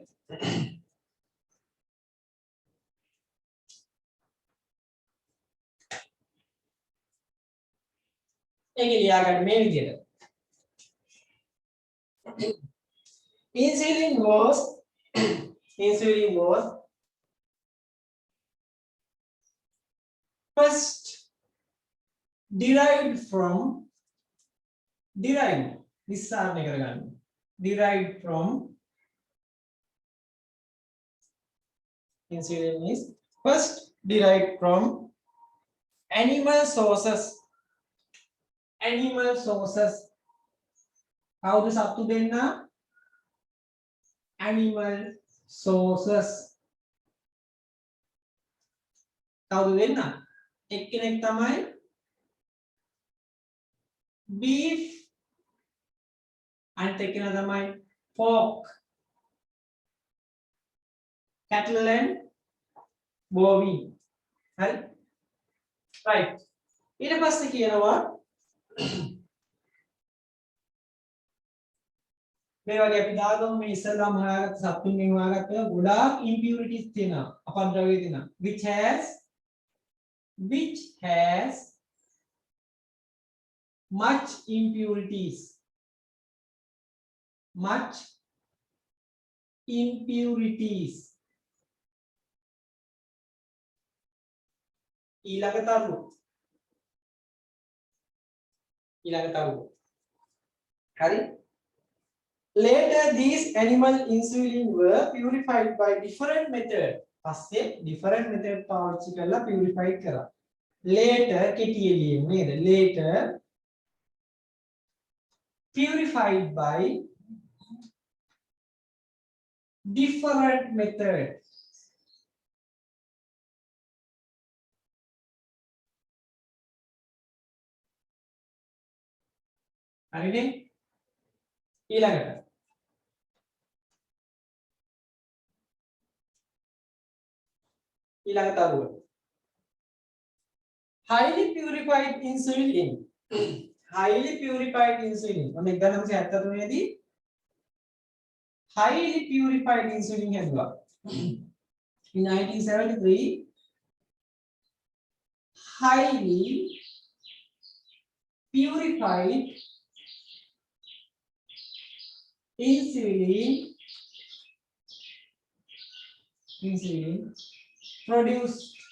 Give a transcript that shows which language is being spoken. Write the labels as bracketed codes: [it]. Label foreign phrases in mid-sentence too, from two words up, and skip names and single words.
[si] ඒක ලියාගන්න මේ විදිහට insulin [en] was first derived from [si] විස්තරණය කරගන්න [en] derived from insulin is first derived from animal sources [si] කවුද සත්තු දෙන්න [en] animal sources [si] කවුද දෙන්න එක්කෙනෙක් තමයි beef අනිත් එක්කෙනා තමයි pork [en] cattle and bovine [si] හරි right ඊට පස්සේ කියනවා මේ වගේ අපි දාගමු මේ ඉස්සෙල්ලාම හොයාගත්ත සත්තුන්ගෙන් හොයාගත්ත ගොඩාක් impurities තියෙනවා අපද්‍රව්‍ය තියෙනවා [en] which has much impurities [si] ඊළඟ තරුව හරි [en] later these animal insulin were purified by different method පස්සේ different method [si] පාවිච්චි කරලා [en] purified කරා later [si] කෙටියෙන් නේද [en] later purified by different method [si] හරිනේ ඊළඟට ඊළඟ තරුව [en] highly purified insulin highly purified insulin [si] ඔන්න 1973 දී [en] highly purified insulin හැදුවා in 1973 highly purified insulin produced